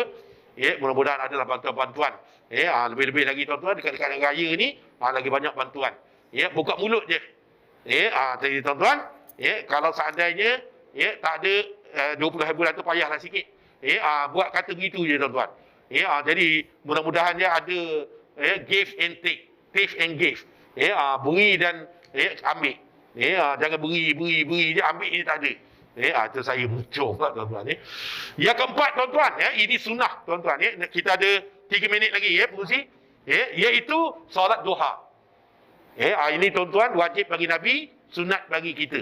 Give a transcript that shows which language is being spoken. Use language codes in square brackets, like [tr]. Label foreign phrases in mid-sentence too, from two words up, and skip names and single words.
[ms] Mudah-mudahan adalah bantuan-bantuan. Lebih-lebih lagi tuan-tuan, dekat-dekat raya ni lagi banyak bantuan. Buka mulut je. Jadi tuan-tuan, kalau seandainya tak ada 20 bulan tu payahlah sikit. Buat kata begitu je tuan-tuan. Jadi mudah-mudahan dia ada [en] give and take, take and give. [ms] Beri dan ambil. Jangan beri je, ambil ni tak ada. Itu saya muncul pula tuan-tuan. Yang keempat tuan-tuan, ini sunnah tuan-tuan. Kita ada 3 minit lagi pengurusi. Iaitu solat duha. Ini tuan-tuan wajib bagi Nabi, sunat bagi kita.